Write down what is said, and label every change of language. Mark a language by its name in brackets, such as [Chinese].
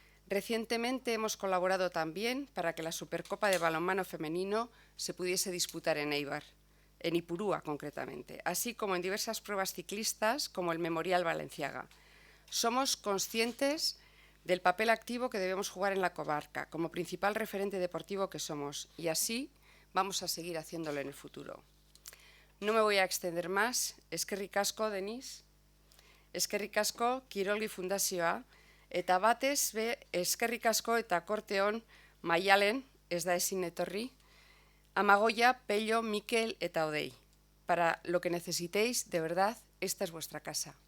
[Spanish] Recientemente hemos colaborado también para que la Supercopa de balonmano femenino se pudiese disputar en Eibar, en Ipurúa concretamente, así como en diversas pruebas ciclistas como el Memorial Balenciaga. Somos conscientes del papel activo que debemos jugar en la comarca, como principal referente deportivo que somos, y así vamos a seguir haciéndolo en el futuro. No me voy a extender más. [Basque] Eskerrik asko, [Spanish] Denis. [Basque] Eskerrik asko, Kirolgi Fundazioa. Eta batez be, eskerrik asko eta korteon Mayalen, ez da ezin etorri, Amagoya, Pello, Mikel eta Odey. [Spanish] Para lo que necesitéis, de verdad, esta es vuestra casa.